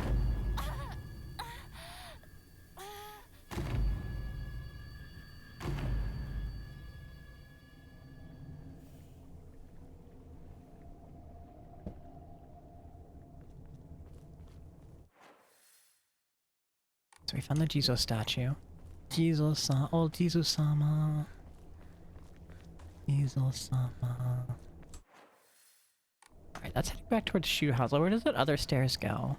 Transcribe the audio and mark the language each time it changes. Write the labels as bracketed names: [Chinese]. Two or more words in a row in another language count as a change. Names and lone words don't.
[English] So we found the Jizo statue. Jizo-sama, oh Jizo-sama. Jizo-sama. Alright, that's heading back towards Shoe House. Where does that other stairs go?